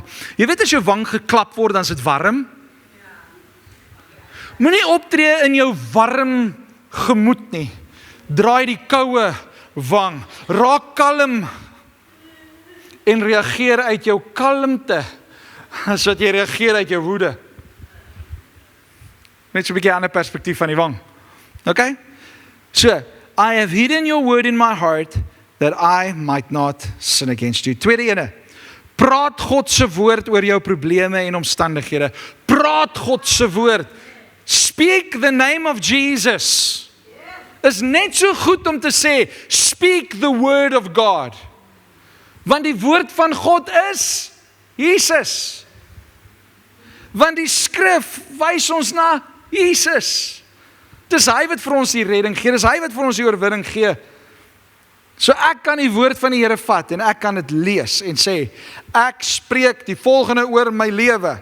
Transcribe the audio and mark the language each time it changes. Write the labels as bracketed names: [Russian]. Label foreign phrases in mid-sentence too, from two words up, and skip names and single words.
[Afrikaans] Jy weet as jou wang geklap word, dan is dit warm. Moenie optree in jou warm gemoed nie. Draai die koue wang. Raak kalm en reageer uit jou kalmte, as wat jy reageer uit jou woede. Net so 'n bietjie ander perspektief van die wang. Okay? [English] So, I have hidden your word in my heart, that I might not sin against you. [Afrikaans] Tweede ene, praat God se woord oor jou probleme en omstandighede. Praat God se woord. [English] Speak the name of Jesus. [Afrikaans] Is net so goed om te sê, [English] speak the word of God. [Afrikaans] Want die woord van God is Jesus. Want die skrif wys ons na Jesus. Dis hy wat vir ons die redding gee, dis hy wat vir ons die oorwinning gee. So ek kan die woord van die Here vat en ek kan dit lees en sê, ek spreek die volgende oor my lewe.